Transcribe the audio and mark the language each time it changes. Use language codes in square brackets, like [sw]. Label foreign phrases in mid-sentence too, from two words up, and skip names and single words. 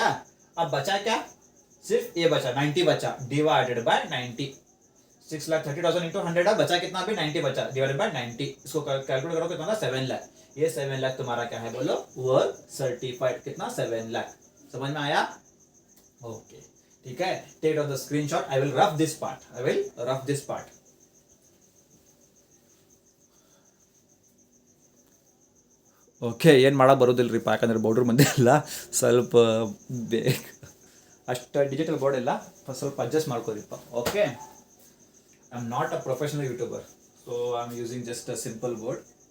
[hi] अब बचा क्या, सिर्फ ये बचा 90 बचा, [en] divided by [hi] 90, 6,30,000 इंटू 100 बचा कितना, भी 90 बचा, [en] divided by [hi] 90, इसको कैलकुलेट करो कितना, 7 लाख। ये 7 लाख तुम्हारा क्या है, बोलो [en] work certified, [hi] कितना, 7 लाख। समझ में आया, ओके, ठीक है। [en] Take down the screenshot, I will rough this part, I will rough this part. [kn] ಓಕೆ, ಏನು ಮಾಡೋಕೆ ಬರೋದಿಲ್ಲರಿಪ್ಪ, ಯಾಕಂದರೆ ಬೋರ್ಡ್ರ್ ಮುಂದೆ ಇಲ್ಲ, ಸ್ವಲ್ಪ ಬೇಗ ಅಷ್ಟು [en] digital board [kn] ಇಲ್ಲ, ಸ್ವಲ್ಪ ಅಡ್ಜಸ್ಟ್ ಮಾಡ್ಕೋರಿಪ್ಪ, ಓಕೆ. [en] I am not a professional YouTuber, so I am using just a simple board.